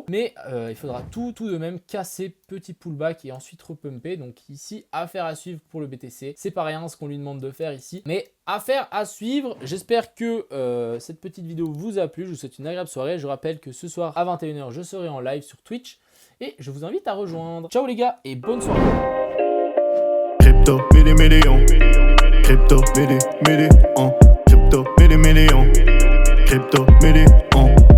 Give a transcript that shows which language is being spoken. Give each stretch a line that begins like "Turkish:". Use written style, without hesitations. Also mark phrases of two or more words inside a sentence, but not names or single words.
French: Mais il faudra tout de même casser petit pullback et ensuite repumper. Donc ici, affaire à suivre pour le BTC. C'est pas rien ce qu'on lui demande de faire ici, mais affaire à suivre. J'espère que cette petite vidéo vous a plu. Je vous souhaite une agréable soirée. Je rappelle que ce soir à 21h je serai en live sur Twitch et je vous invite à rejoindre. Ciao les gars et bonne soirée. Crypto million, crypto million, crypto million, crypto million.